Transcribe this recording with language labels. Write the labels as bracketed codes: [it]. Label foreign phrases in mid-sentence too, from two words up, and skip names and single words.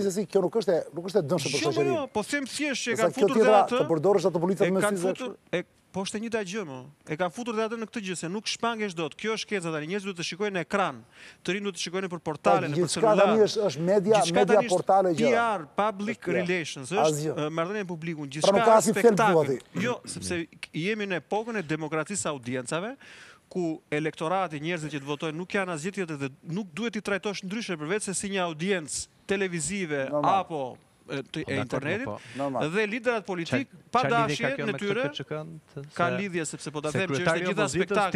[sq] Po gjithsesi kjo nuk është e dëmshme për shoqërinë. Jo, po them thjesht që e kanë futur dhe atë. Të përdorësh ato policat me syze. Po është e njëjta gjë më. E kanë futur dhe atë në këtë gjë se nuk shpangesh dot. Kjo është shkenca tani. Njerëzit duhet të shikojnë në ekran. Të rinë duhet të shikojnë për portale, në celular. Tani është media portale gjë. [en] PR, public relations, [sq] është marrëdhënia me publikun, gjithçka. Pra nuk ka asnjë thelb. Jo, sepse jemi në epokën e demokracisë audiencave, ku elektorati, njerëzit që të votojnë nuk janë asgjë tjetër dhe nuk duhet i trajtosh ndryshe përveç se si një audiencë televizive apo e internetit dhe liderat politik pa dashje në tyre ka lidhje sepse po ta them që është gjitha spektakël.